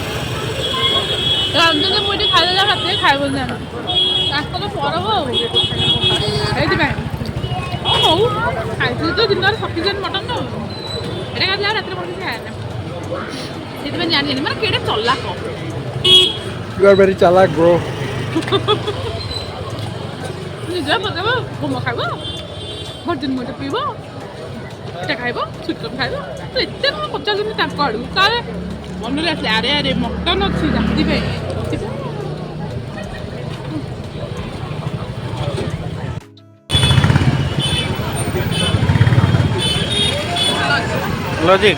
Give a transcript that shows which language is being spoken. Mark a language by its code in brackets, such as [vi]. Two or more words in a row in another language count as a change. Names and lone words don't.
[or] ରାନ୍ଧୁଛନ୍ତି ମୁଁ ଏଠି ଖାଇଦେଲା ରାତିରେ ଖାଇବନି ଜାଣ। ତାଙ୍କର ପରବ ଆଉ ସେଇଥିପାଇଁ ହଉ ଖାଇଥିଲି ତ ଦିନରେ [en] sufficient mutton [or] ଆଉ ଏଇଟା ଖାଇଥିଲା ରାତିରେ ମଟନ ଖାଏନା। ସେଥିପାଇଁ ଜାଣିନି ମାନେ କେଡ଼େ ଚଲାକ। [en] You are very chalak bro. [or] ନିଜେ ପକେଇବ ମୋମୋ ଖାଇବ ଭର୍ଜିନ୍ ମୁଇଟା ପିଇବ ଏଟା ଖାଇବ ସୁଇଟକର୍ନ ଖାଇବ। ତ ଏତେ କଣ ପଚାରୁଛନ୍ତି ତାଙ୍କ ଆଡ଼ୁ ତାହେଲେ ମନରେ ଆସିଲେ ଆରେ ଆରେ ମଟନ ଅଛି ରାତି ପାଇଁ। ଲଜିକ